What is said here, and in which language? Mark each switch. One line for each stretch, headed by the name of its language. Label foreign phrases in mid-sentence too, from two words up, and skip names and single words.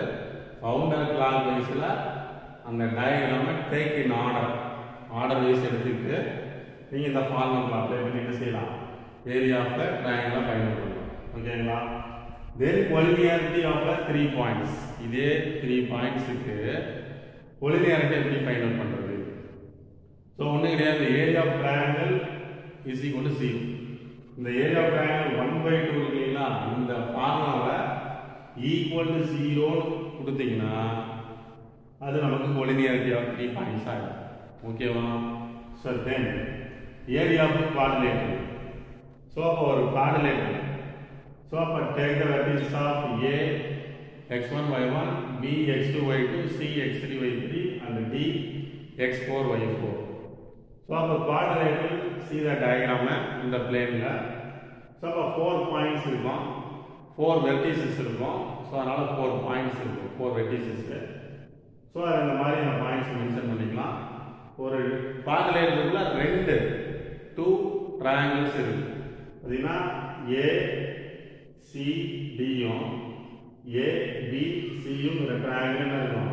English: counter clock wise
Tamil: அந்த டயக்ராமை
English: take in order wise
Tamil: எடுத்துக்கிட்டு நீங்கள் இந்த
English: formula apply
Tamil: பண்ணி என்ன செய்யலாம்,
English: area of the triangle find
Tamil: பண்ணலாம்.
English: ஓகேங்களா? then collinearity of the 3 points.
Tamil: இதே 3
English: points collinearity
Tamil: எப்படி
English: find out
Tamil: பண்ணுறது?
English: ஸோ
Tamil: ஒன்றும் கிடையாது,
English: area of triangle is equal to 0.
Tamil: இந்த
English: area of triangle
Tamil: 1/2 இருக்குங்களா, இந்த ஃபார்முலாவை
English: equal to 0
Tamil: கொடுத்தீங்கன்னா அது நமக்கு
English: collinearity of 3 points
Tamil: ஆகும்.
English: ஓகேவா? so then area of quadrilateral. ஸோ
Tamil: அப்போ ஒரு
English: quadrilateral. so அப்போ take the vertices of A x1 y1, B x2 y2, C x3 y3 and D x4 y4. ஸோ அப்போ குவாட்ரிலேட்டரல் see the diagram in the plane ல.
Tamil: ஸோ அப்போ 4 பாயிண்ட்ஸ் இருக்கும், 4 வெர்டிசஸ் இருக்கும். ஸோ அதனால 4 பாயிண்ட்ஸ் இருக்கும், 4 வெர்டிசஸ். ஸோ இந்த மாதிரி அந்த பாயிண்ட்ஸ் மென்ஷன் பண்ணிக்கலாம். ஒரு குவாட்ரிலேட்டரல்ல 2 ட்ரையாங்கிள்ஸ் இருக்கு. பார்த்தீங்கன்னா ACDயும் ABCயும் ஒரு ட்ரையாங்கிள் இருக்கும்.